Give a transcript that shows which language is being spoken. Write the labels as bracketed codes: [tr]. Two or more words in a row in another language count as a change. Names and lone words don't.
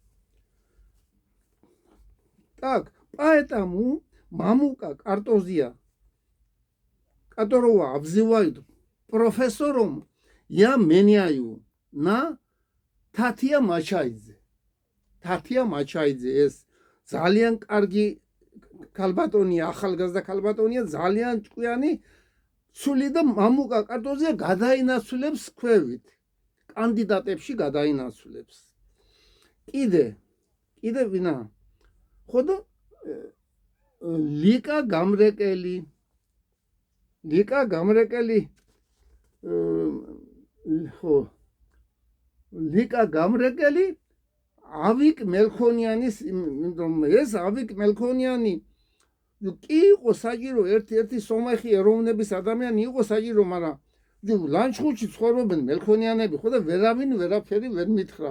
[ru] Так, поэтому Мамука Картозия, которого обзывают профессором, я меняю на Татья Мачайдзе. [ka] Татья Мачайдзе es ძალიან კარგი ქალბატონია, ახალგაზრდა ქალბატონია, ძალიან ჭკვიანი სული და მამუკა კარტოზია გადაინაცვლებს ქვევით. კანდიდატებში გადაინაცვლებს. კიდე ვინა? ხოდა ლიკა გამრეკელი ლიკა გამრეკელი ხო ლიკა გამრეკელი ავიკ მელქონიანის ეს ავიკ მელქონიანი კი იყო საჭირო ერთ-ერთი სომეხი ეროვნების ადამიანი იყო საჭირო, მაგრამ ლანჩხუთში ცხოვრობენ მელქონიანები ხო და ვერავინ ვერაფერი ვერ მითხრა.